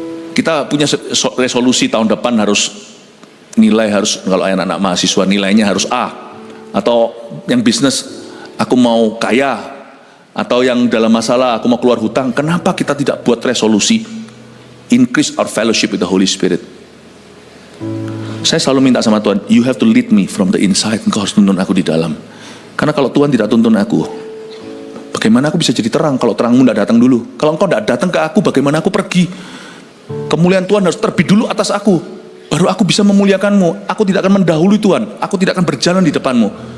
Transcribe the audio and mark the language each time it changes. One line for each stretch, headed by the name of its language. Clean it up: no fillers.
Indonesian: Kita punya resolusi tahun depan harus kalau anak-anak mahasiswa nilainya harus A. Atau yang bisnis, aku mau kaya. Atau yang dalam masalah, aku mau keluar hutang. Kenapa kita tidak buat resolusi?
English: Increase our fellowship with the Holy Spirit.
Indonesian: Saya selalu minta sama Tuhan,
English: you have to lead me from the inside.
Indonesian: Engkau harus tuntun aku di dalam. Karena kalau Tuhan tidak tuntun aku, bagaimana aku bisa jadi terang kalau terangmu tidak datang dulu? Kalau engkau tidak datang ke aku, bagaimana aku pergi? Kemuliaan Tuhan harus terbit dulu atas aku, baru aku bisa memuliakanmu. Aku tidak akan mendahului Tuhan, aku tidak akan berjalan di depanmu.